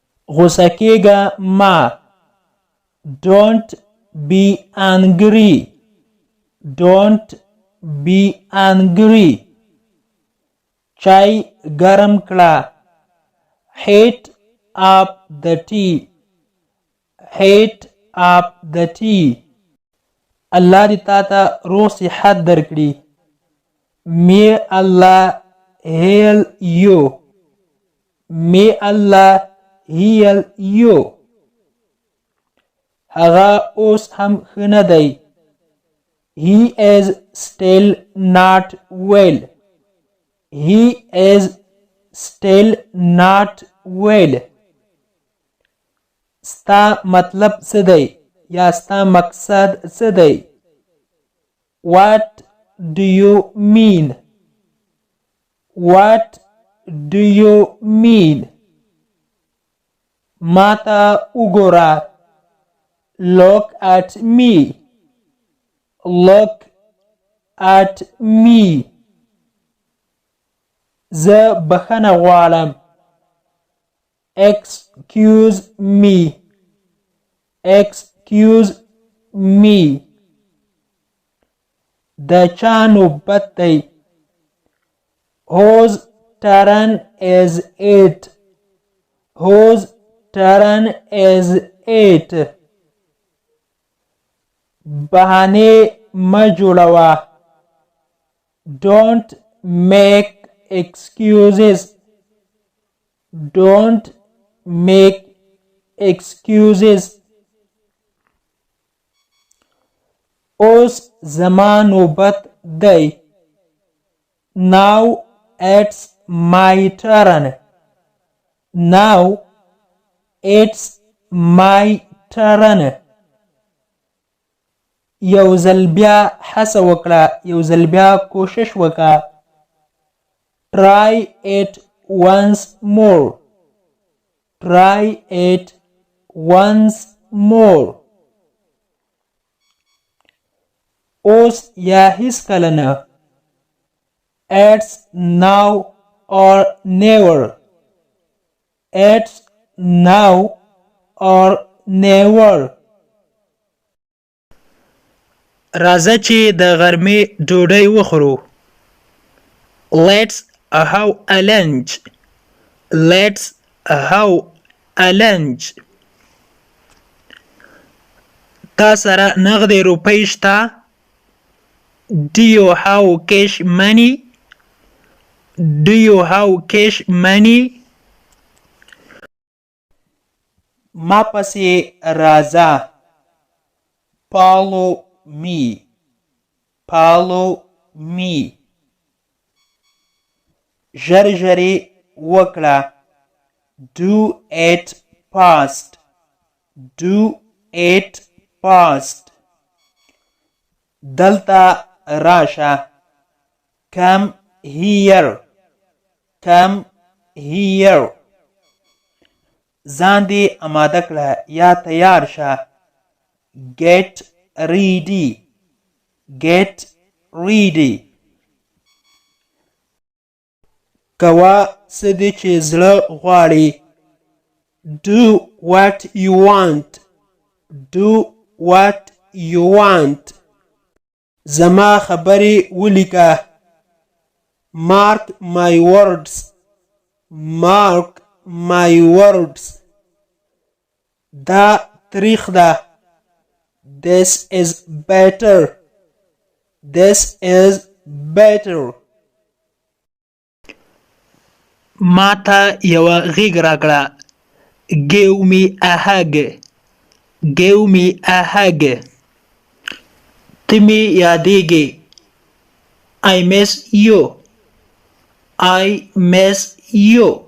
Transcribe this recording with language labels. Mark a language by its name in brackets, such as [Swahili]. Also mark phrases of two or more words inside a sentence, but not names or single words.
[Pashto] غوسه کېږه ما. [English] Don't be angry. Don't be angry. [Pashto] چای ګرم کړه. [English] Heat up the tea. Heat up the tea. [Pashto] الله دې تا ته روغ صحت درکړي. [English] May Allah heal you. May Allah heal you. [Pashto] هغه اوس هم ښه نه دی. [English] He is still not well. He is still not well. [Pashto] ستا مطلب څه دی یا ستا مقصد څه دی؟ [English] What do you mean? What do you mean? [Pashto] ما ته وګوره. [English] Look at me. Look at me. [Pashto] زه بخښنه غواړم. [English] Excuse me. Excuse me. [Pashto] د چا نوبت دی؟ [English] Whose turn is it? Whose turn is it? [Pashto] بهانې مه جوړوه. [English] Don't make excuses. Don't make excuses. [Pashto] اوس زما نوبت دی. [English] Now it's my turn. Now it's my turn. [Pashto] یو ځل بیا هڅه وکړه. یو ځل بیا کوشش وکړه. [English] Try it once more. Try it once more. [Pashto] اوس یا هیڅکله نه. [English] It's now or never. It's now or never. [Pashto] راځه چې د غرمې ډوډۍ وخورو. [English] Let's have a lunch. Let's have a lunch. [Pashto] تا سره نغدې روپۍ شته؟ [English] Do you have cash money? Do you have cash money? [Pashto] ما پسې راځه. [English] Follow me. Follow me. [Pashto] ژر ژرې وکړه. [English] Do it fast. Do it fast. [Pashto] دلته راشه. [English] Come here. Come here. [Pashto] ځان دې اماده کړه یا تیار شه. [English] Get ready. Get ready. [Pashto] کوه څه دې چې زړه غواړي. [English] Do what you want. Do what you want. [Pashto] زما خبرې ولیکه. [English] Mark my words. Mark my words. [Pashto] دا تریخ ده. [English] This is better. This is better. [Pashto] ما ته یوه غېږ راکړه. [English] Give me a hug. Give me a hug. [Pashto] ته مې یادېږې. [English] I miss you. I miss you.